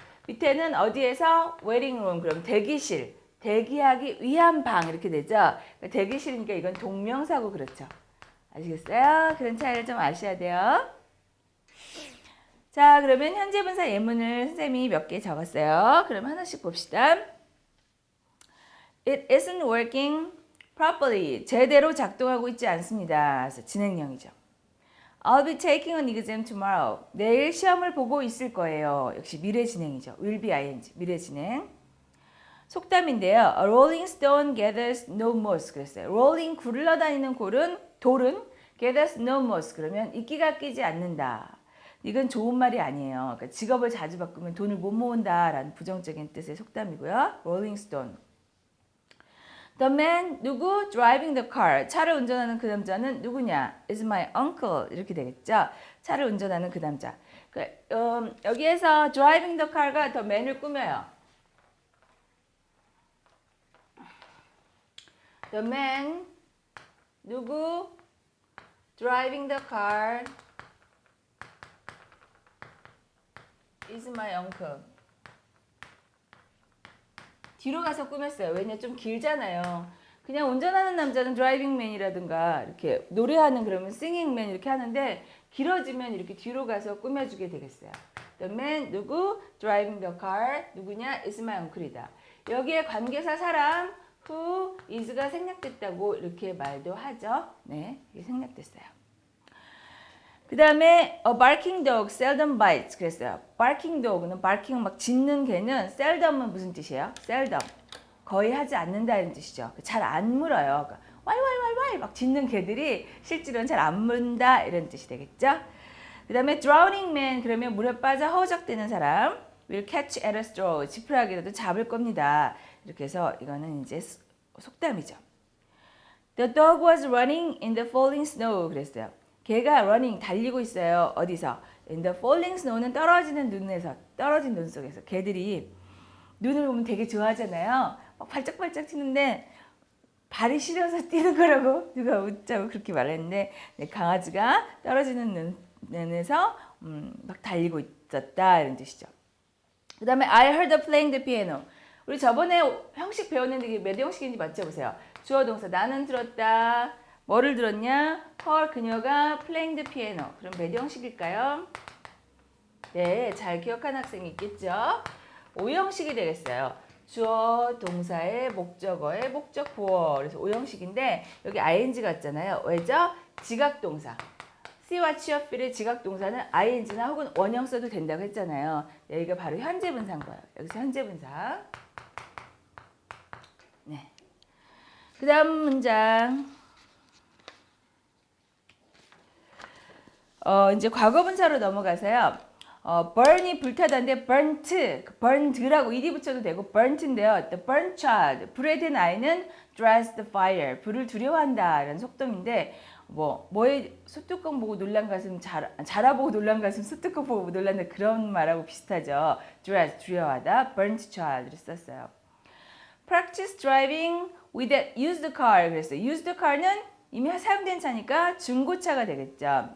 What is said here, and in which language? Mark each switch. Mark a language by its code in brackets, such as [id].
[ko] 밑에는 어디에서? waiting room. 그럼 대기실. 대기하기 위한 방 이렇게 되죠. 그러니까 대기실이니까 이건 동명사고 그렇죠. 아시겠어요? 그런 차이를 좀 아셔야 돼요. 자, 그러면 현재 분사 예문을 선생님이 몇 개 적었어요. 그럼 하나씩 봅시다. [en] It isn't working properly. [ko] 제대로 작동하고 있지 않습니다. 그래서 진행형이죠. [en] I'll be taking an exam tomorrow. [ko] 내일 시험을 보고 있을 거예요. 역시 미래 진행이죠. will be ing. 미래 진행. 속담인데요. [en] A rolling stone gathers no moss. [ko] 그랬어요. [en] rolling [ko] 굴러다니는 돌은 [en] gathers no moss. [ko] 그러면 이끼가 끼지 않는다. 이건 좋은 말이 아니에요. 그러니까 직업을 자주 바꾸면 돈을 못 모은다라는 부정적인 뜻의 속담이고요. [en] rolling stone. The man [ko] 누구? [en] Driving the car. [ko] 차를 운전하는 그 남자는 누구냐? [en] Is my uncle. [ko] 이렇게 되겠죠. 차를 운전하는 그 남자. 여기에서 driving the car가 the man을 꾸며요. [en] The man [ko] 누구? [en] Driving the car is my uncle. [ko] 뒤로 가서 꾸몄어요. 왜냐 좀 길잖아요. 그냥 운전하는 남자는 driving man이라든가 이렇게 노래하는 그러면 singing man 이렇게 하는데 길어지면 이렇게 뒤로 가서 꾸며주게 되겠어요. [en] The man [ko] 누구? [en] driving the car [ko] 누구냐? [en] is my uncle이다. [ko] 여기에 관계사 사람 who is가 생략됐다고 이렇게 말도 하죠. 네, 이게 생략됐어요. 그 다음에 [en] a barking dog seldom bites [ko] 그랬어요. barking dog는 barking 막 짖는 개는 seldom은 무슨 뜻이에요? seldom 거의 하지 않는다는 뜻이죠. 잘 안 물어요. 그러니까 왈왈왈왈 막 짖는 개들이 실제로는 잘 안 문다 이런 뜻이 되겠죠. 그 다음에 [en] drowning man [ko] 그러면 물에 빠져 허우적대는 사람 [en] will catch at a straw [ko] 지푸라기라도 잡을 겁니다. 이렇게 해서 이거는 이제 속담이죠. [en] The dog was running in the falling snow [ko] 그랬어요. 개가 running 달리고 있어요. 어디서? [en] In the falling snow [ko] 는 떨어지는 눈에서 떨어진 눈 속에서 개들이 눈을 보면 되게 좋아하잖아요. 막 발짝발짝 튀는데 발이 시려서 뛰는 거라고 누가 웃자고 그렇게 말했는데 네, 강아지가 떨어지는 눈에서 막 달리고 있었다 이런 뜻이죠. 그 다음에 [en] I heard her playing the piano. [ko] 우리 저번에 형식 배웠는데 이게 몇 형식인지 맞춰보세요. 주어 동사 나는 들었다. 뭐를 들었냐? [en] her [ko] 그녀가 [en] playing the piano. [ko] 그럼 몇 형식일까요? 네, 잘 기억한 학생이 있겠죠? 5형식이 되겠어요. 주어, 동사의 목적어의 목적 보어. 그래서 5형식인데 여기 ing 같잖아요. 왜죠? 지각동사. see, watch, hear, feel의 지각동사는 ing나 혹은 원형 써도 된다고 했잖아요. 여기가 바로 현재분사인 거예요. 여기서 현재분사. 네. 그 다음 문장. 이제 과거분사로 넘어가서요. burn이 불타다인데 burned라고 ed 붙여도 되고 burnt인데요. [en] The burnt child, [ko] 불에 든 아이는 [en] dreads the fire, [ko] 불을 두려워한다 이런 속담인데 뭐에 솥뚜껑 보고 놀란 가슴 자라보고 놀란 가슴 솥뚜껑 보고 놀란다 그런 말하고 비슷하죠. dread 두려워하다, burnt child를 썼어요. [en] practice driving with that used car [ko] 그랬어요. used car는 이미 사용된 차니까 중고차가 되겠죠.